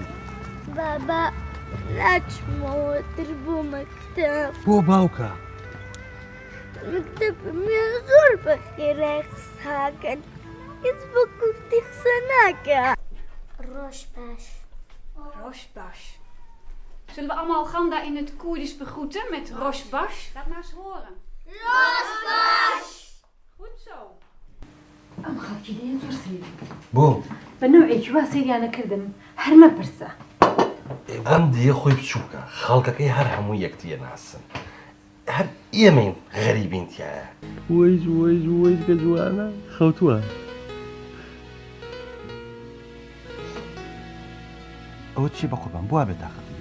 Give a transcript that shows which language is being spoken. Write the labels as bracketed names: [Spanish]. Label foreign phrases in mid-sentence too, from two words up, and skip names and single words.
[Central Kurdish] بابا ناچمەوە تر بۆ مەکتەب بۆ باوکە مەکتەبمێ زۆر بەخێرا قساکەن هیچ بە کوردی قسە ناکە ڕۆژ باش [Dutch] Zullen we allemaal Ganda in het Koerdisch begroeten met Roshbash? Laat maar eens horen. Roshbash! Goed zo. [Central Kurdish] ئەم خاڵکی دێ زۆر سەیری بۆ؟ بە نەوعێکی وا سەیریانە کردم هەر مەپرسە ئێوەم دیە خۆی بچووکە خەڵکەکەی هەر هەموو یەکتیە ناسن هەر ئێمەین غەریبین تایە وەیز کە جوانە خەوتووە ئەوە چی بە قوربان بووە بێتاقەتی؟